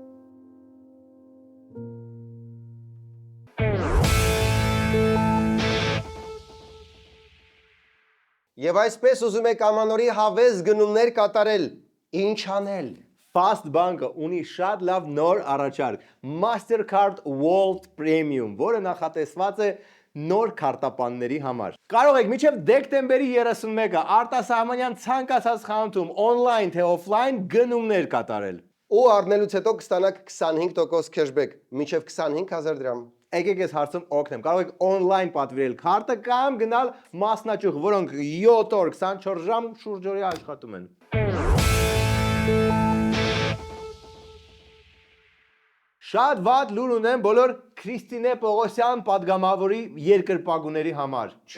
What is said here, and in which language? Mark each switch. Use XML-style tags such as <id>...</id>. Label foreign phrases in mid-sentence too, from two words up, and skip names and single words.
<hy>Եվ այսպես ուզում եք ամանորի հավես գնումներ կատարել։ Ինչ անել։ Fast Bank-ը ունի շատ լավ նոր առաջարկ Mastercard World Premium, որը նախատեսված է նոր քարտապանների համար։ Կարող եք մինչև դեկտեմբերի 31-ը արտասահմանյան ցանկացած խանութում on-line թե off-line գնումներ կատարել։ Ու առնելուց հետո կստանաք 25% cashback, մինչև 25000 դրամ։ Եկեք ես հարցում օգնեմ։ Կարող եք on-line պատվիրել քարտը կամ գնալ մասնաճյուղ, որոնք 7 օր 24 ժամ շուրջօրյա աշխատում են։ Շատ վատ լուր ունեմ բոլոր Քրիստինե Պողոսյան падգամավորի երկրպագուների համար։</hy>